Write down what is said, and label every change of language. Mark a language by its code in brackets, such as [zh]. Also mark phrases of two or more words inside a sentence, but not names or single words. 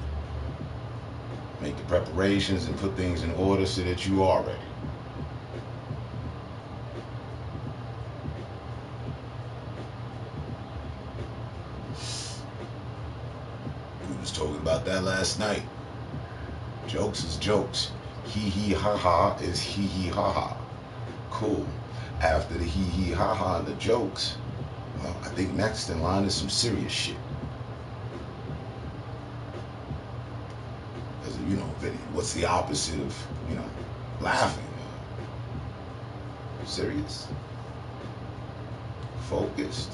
[en] Make the preparations and put things in order so that you are ready. We was talking about that last night. Jokes is jokes. Hee hee ha ha is hee hee ha ha. Cool. After the hee hee ha ha and the jokes, well, I think next in line is some serious shit. Because, you know, what's the opposite of, you know, laughing? Serious? Focused?